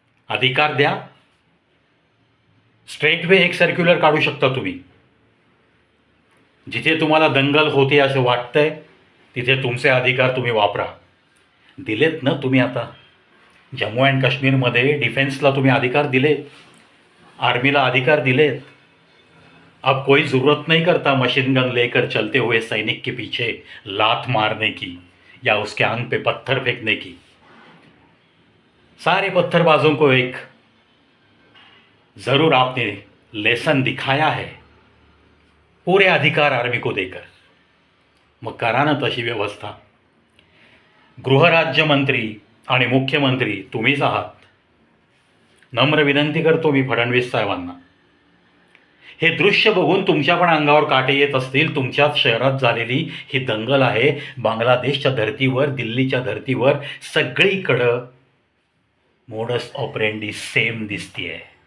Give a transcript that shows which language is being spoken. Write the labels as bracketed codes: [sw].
[mr] अधिकार द्या. Straight way एक सर्क्युलर काढू शकता तुम्ही. जिथे तुम्हाला दंगल होते असं वाटतंय तिथे तुमचे अधिकार तुम्ही वापरा. दिलेत ना तुम्ही. आता जम्मू अँड काश्मीरमध्ये डिफेन्सला तुम्ही अधिकार दिले, आर्मीला अधिकार दिलेत. [hi] अब कोई ज़रूरत नहीं करता मशीन गन लेकर चलते हुए सैनिक के पीछे लात मारने की या उसके आंग पे पत्थर फेंकने की. सारे पत्थरबाजों को एक ज़रूर आपने लेसन दिखाया है पूरे अधिकार आर्मी को देकर. [mr] मग करा ना तशी व्यवस्था. गृहराज्यमंत्री आणि मुख्यमंत्री तुम्हीच आहात. नम्र विनंती करतो मी फडणवीस साहेबांना. हे दृश्य बघून तुमच्या पण अंगावर काटे येत असतील. तुमच्याच शहरात झालेली ही दंगल आहे. बांगलादेशच्या धर्तीवर, दिल्लीच्या धर्तीवर सगळीकडं मोडस ऑपरेंडी सेम दिसतीये.